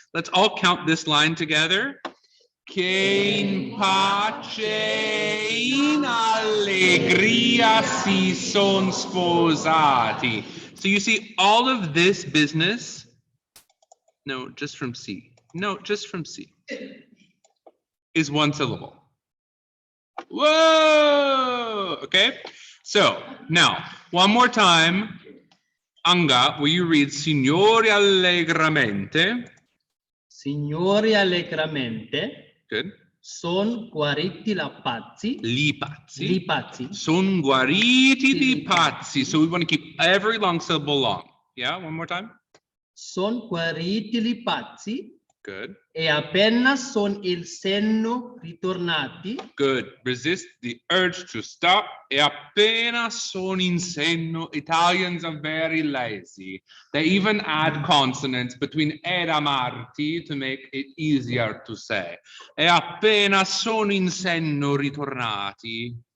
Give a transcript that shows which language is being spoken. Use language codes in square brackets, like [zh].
[en] Let's all count this line together. [it] Che in pace e in allegria si son sposati. [en] So you see all of this business. No, just from C. No, just from C. Is one syllable. Whoa! Okay. So now one more time. Anga, will you read [it] Signori allegramente? Signori allegramente. [en] Good. [it] Son guariti la pazzi. Li pazzi. Li pazzi. Son guariti di pazzi. [en] So we want to keep every long syllable long. Yeah, one more time. [it] Son guariti li pazzi. [en] Good. [it] E appena son il senno ritornati. [en] Good. Resist the urge to stop. [it] E appena son in senno. [en] Italians are very lazy. They even add consonants between era marti to make it easier to say. [it] E appena son in senno ritornati.